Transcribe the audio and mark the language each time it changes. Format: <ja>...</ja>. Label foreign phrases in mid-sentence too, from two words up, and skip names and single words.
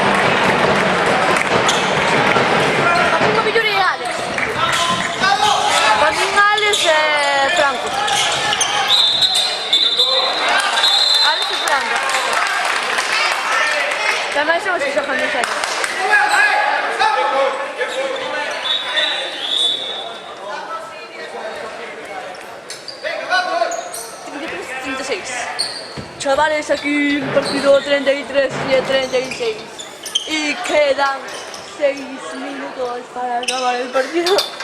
<gl>A prima mellor é Alex. Alex e Franco. Alex e Franco. Tamén son os que xogan en serio.</gl> <es>Chavales, aquí el partido 33 y 36. Y quedan 6 minutos para acabar el partido.</es>